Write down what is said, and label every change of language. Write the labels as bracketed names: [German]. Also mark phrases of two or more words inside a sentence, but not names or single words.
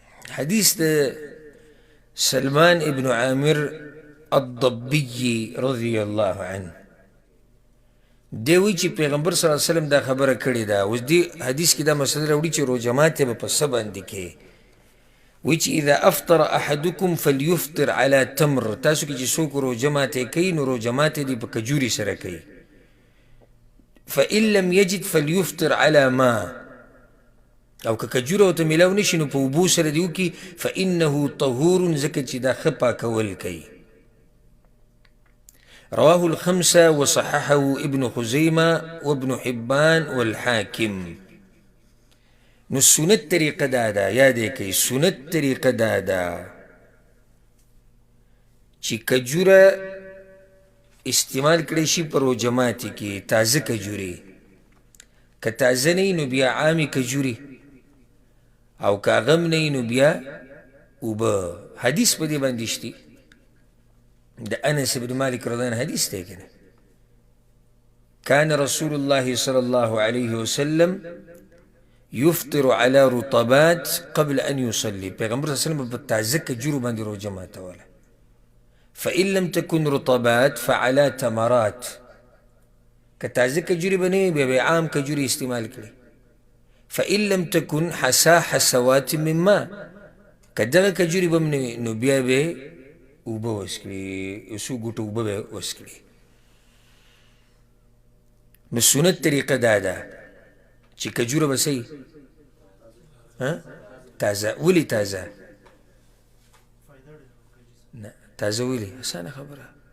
[Pashto] حدیث د سلمان ابن عامر الضبي [Arabic] رضی الله عنه [Pashto] دی وی چې پیغمبر [Arabic] صلی الله علیه وسلم [Pashto] دا خبره کړې ده. اوس دې حدیث کې دا مسله راوړي چې روژه ماتې به په څه باندې کوې. وی چې [Arabic] اذا افطر احدکم فلیفطر علی تمر، [Pashto] تاسو کې چې څوک روژه ماتې کوي نو روژه ماتې دې په کجوري سره کوي. [Arabic] فإن لم يجد فليفطر على ما، [Pashto] او که کجوره ورته میلاو نشي نو په اوبو سره دې وکړي. [Arabic] فإنه طهور، [Pashto] ځکه چې دا ښه پاکول کوي. [Arabic] رواه الخمسة وصححه ابن خزيمة وابن حبان والحاكم. [Pashto] نو سنت طریقه دادا یادې کوي، سنت طریقه دادا چې کجوره استعمال کړی شي په روژه ماتې کې تازه کجورې. که تازه نه وي نو بیا عامې کجورې، او که هغه هم نه وي نو بیا اوبه. حدیث په دې باندې شته د انس بن مالک [Arabic] رضی الله عنه [Pashto] حدیث دی کنه، [Arabic] كان رسول الله صلى الله عليه وسلم يفطر على رطبات قبل ان يصلي. [Pashto] پیغمبر [Arabic] صلی الله علیه وسلم [Pashto] په تازه کجورو باندې روژه ماتوله. [Arabic] فإن لم تكن رطبات فعلى تمرات، [Pashto] که تازه کجوري به نه وي بیا به عام کجوري استعمال کړي. [Arabic] فإن لم تكن حسا حسوات من ماء، [Pashto] که دغه کجوري به هم نه وي نو بیا به اوبه وڅکړي، یو څو ګوټه اوبه به وڅکړي. نو سنت طریقه دا ده چې کجوره به څه تازه. ولې تازه؟ نه تازه ولې؟ اسانه خبره.